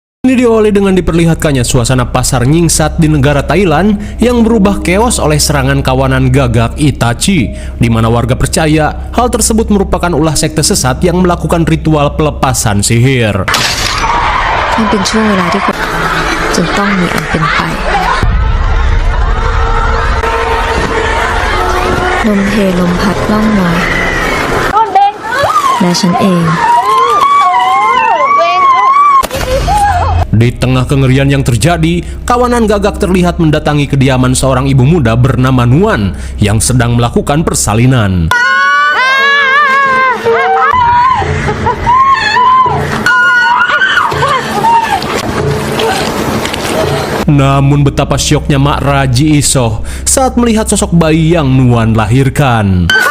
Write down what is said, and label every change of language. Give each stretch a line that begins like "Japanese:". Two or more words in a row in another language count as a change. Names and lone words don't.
Indonesian: Ini diawali dengan diperlihatkannya suasana pasar nyingsat di negara Thailand yang berubah keos oleh serangan kawanan gagak Itachi, di mana warga percaya hal tersebut merupakan ulah sekte sesat yang melakukan ritual pelepasan sihir.
Thai: มันเป็นช่วงเวลาที่คนจนต้องมีอันเป็นไปลมเพลมพัดล่องมาและฉันเอง
Indonesian: Di tengah kengerian yang terjadi, kawanan gagak terlihat mendatangi kediaman seorang ibu muda bernama Nuan yang sedang melakukan persalinan. Namun betapa syoknya Mak Raji Isoh saat melihat sosok bayi yang Nuan lahirkan.